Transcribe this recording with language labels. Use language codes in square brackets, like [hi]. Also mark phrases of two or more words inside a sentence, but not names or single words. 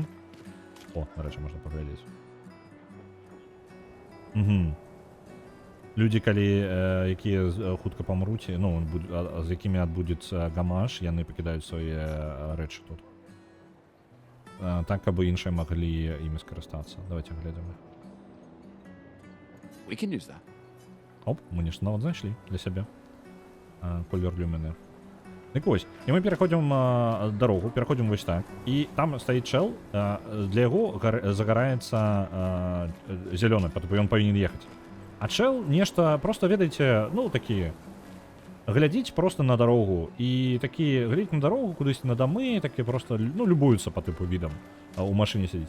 [be] О, нарэчы, можна паглядзець. Людзі, калі, якія хутка памруць, ну, з якімі адбудзецца гамаш, яны пакідаюць свае рэчы тут. Так, каб іншыя маглі імі скарыстацца. Давайте глядзім. [en] We can use that. [be] Оп, мы нешта нават знайшлі для сябе. Колер люміны. Дык вось, і мы пераходзім дарогу, пераходзім вось так. І там стаіць чэл, для яго загараецца зялёны, потому ён павінен ехаць. А чэл нешта, просто ведаеце, ну, такі, глядзіць просто на дарогу і такі глядзіць на дарогу кудысьці на дамы, такі просто, ну, любуюцца па тыпу відам, у машыне сядзіць.